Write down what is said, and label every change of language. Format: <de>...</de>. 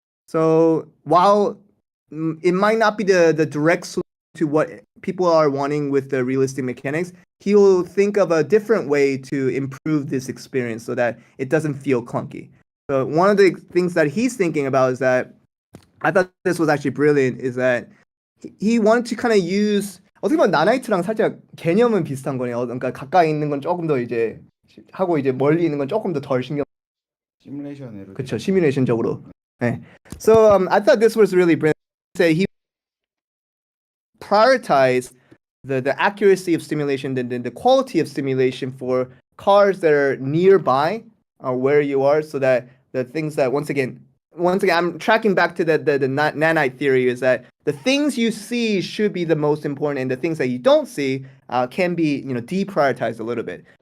<en>So while it might not be the direct solution to what people are wanting with the realistic mechanics, he will think of a different way to improve this experience so that it doesn't feel clunky. So one of the things that he's thinking about is that, I thought this was actually brilliant, is that he wanted to kind of use,</en> <ko>어떻게 보면 나나이트랑 살짝 개념은 비슷한 거네요. 그러니까 가까이 있는 건 조금 더 이제 하고 이제 멀리 있는 건 조금 더 덜 신경. 시뮬레이션으로. 그렇죠, 시뮬레이션적으로. 네.</ko> <en>So I thought this was really brilliant. He prioritized the accuracy of simulation, the quality of simulation for cars that are nearby where you are, so that the things that once again I'm tracking back to the nanite theory, is that the things you see should be the most important, and the things that you don't see can be deprioritized a little bit.</en>